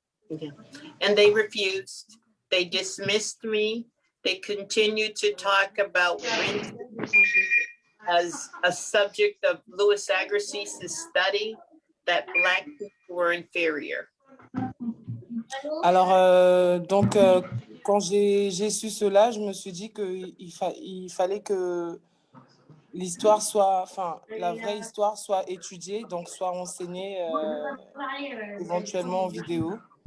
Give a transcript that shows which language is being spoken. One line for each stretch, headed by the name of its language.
English: Okay. And they refused. They dismissed me. They continued to talk about Rinty as a subject of Louis Agassiz's study, that Black people were inferior.
French: Alors, donc, quand j'ai su cela, je me suis dit qu'il fallait que l'histoire soit, enfin, la vraie histoire soit étudiée, donc soit enseignée éventuellement en vidéo.